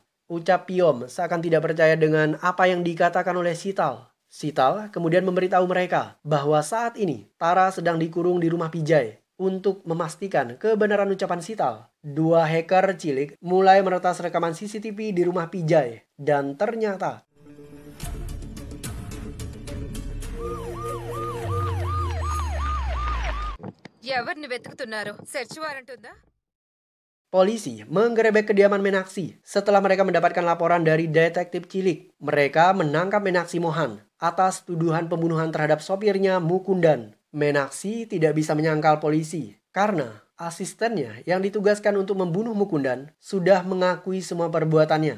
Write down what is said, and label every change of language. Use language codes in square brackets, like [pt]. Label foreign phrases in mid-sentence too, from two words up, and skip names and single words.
[id] Ucap Piom seakan tidak percaya dengan apa yang dikatakan oleh Sital. Sital kemudian memberitahu mereka bahwa saat ini Tara sedang dikurung di rumah Pijay. Untuk memastikan kebenaran ucapan Sital, 2 hacker cilik mulai meretas rekaman CCTV di rumah Pijay. Dan ternyata [te] ఎవరిని వెతుకుతున్నారు [en] search warrant [te] ఉందా [id] polisi menggerebek kediaman Meenakshi setelah mereka mendapatkan laporan dari detektif cilik. Mereka menangkap Meenakshi Mohan atas tuduhan pembunuhan terhadap sopirnya Mukundan. Meenakshi tidak bisa menyangkal polisi karena asistennya yang ditugaskan untuk membunuh Mukundan sudah mengakui semua perbuatannya.